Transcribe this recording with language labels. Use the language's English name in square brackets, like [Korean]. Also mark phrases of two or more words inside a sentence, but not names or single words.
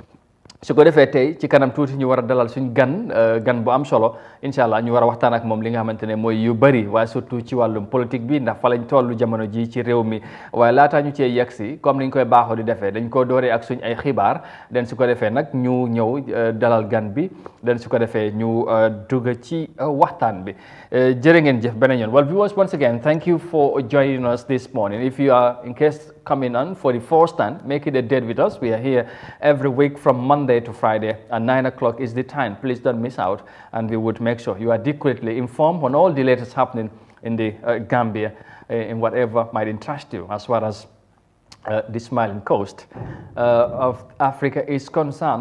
[Wolof] su ko defee tey ci kanam tuuti ñu war a dalal suñ gan bu am solo [Arabic] إن شاء الله [Wolof] ñu war a waxtaan ak moom li nga xamante ne mooy yu bëri waaye surtout ci wàllum politique bi ndax fa lañ toll jamono ji ci réew mi waaye laataa ñu cee yegg si comme ni ñu koy baaxoo di defee dañ ko dooree ak suñ ay xibaar den su ko defee nag ñu ñëw dalal gan bi den su ko defee ñu dugg ci waxtaan bi jërë ngeen jëf beneen yoon. [English] Well, viewers, once again, thank you for joining us this morning. If you are in case coming on for the first time, make it a date with us. We are here every week from Monday to Friday and 9 o'clock is the time. Please don't miss out, and we would make sure you are adequately informed on all the latest happening in the Gambia in whatever might interest you as far as the smiling coast of Africa is concerned.